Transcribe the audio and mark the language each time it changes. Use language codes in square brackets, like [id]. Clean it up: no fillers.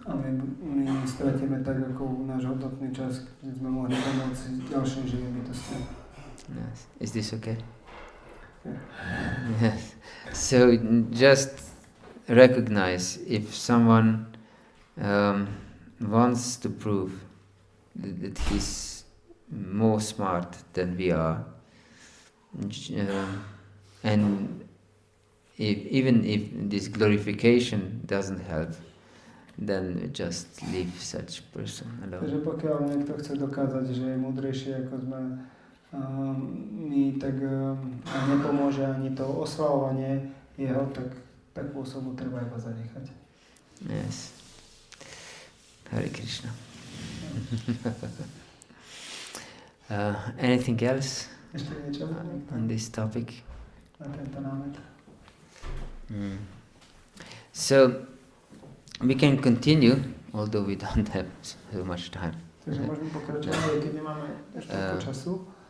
[sk] A my stratíme tak ako náš hodnotný čas, keď sme mohli pomôcť ďalším živým bytostiam. [en] Yes. Is this okay? Yeah. Yes. So just recognize if someone wants to prove that he's more smart than we are, and even if this glorification doesn't help, then just leave such person alone. [sk] Takže pokiaľ niekto chce dokázať, že je múdrejší ako sme my, tak nepomôže ani to oslavovanie jeho, tak takú osobu treba iba zanechať. [en] Yes. Hare Krishna. Anything else [sk] Ešte niečo [en] on this topic? [sk] na tento námet? [en] So we can continue, although we don't have so much time. [sk] Takže môžeme pokračovať, aj keď nemáme ešte času.